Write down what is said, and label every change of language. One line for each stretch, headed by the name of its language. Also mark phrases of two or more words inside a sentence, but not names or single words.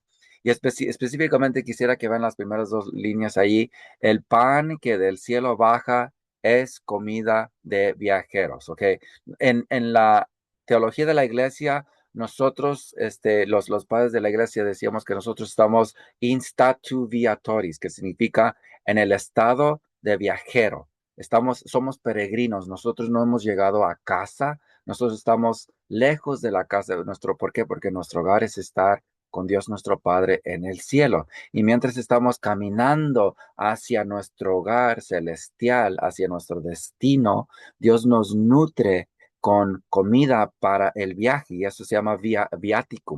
Spanish: Y específicamente quisiera que vean las primeras dos líneas ahí. El pan que del cielo baja es comida de viajeros, ¿ok? En la teología de la iglesia, nosotros, los padres de la iglesia decíamos que nosotros estamos
Latin: in statu viatoris,
Spanish: que significa en el estado de viajero. Somos peregrinos, nosotros no hemos llegado a casa, nosotros estamos lejos de la casa de ¿por qué? Porque nuestro hogar es estar con Dios nuestro Padre en el cielo. Y mientras estamos caminando hacia nuestro hogar celestial, hacia nuestro destino, Dios nos nutre con comida para el viaje y eso se llama viaticum.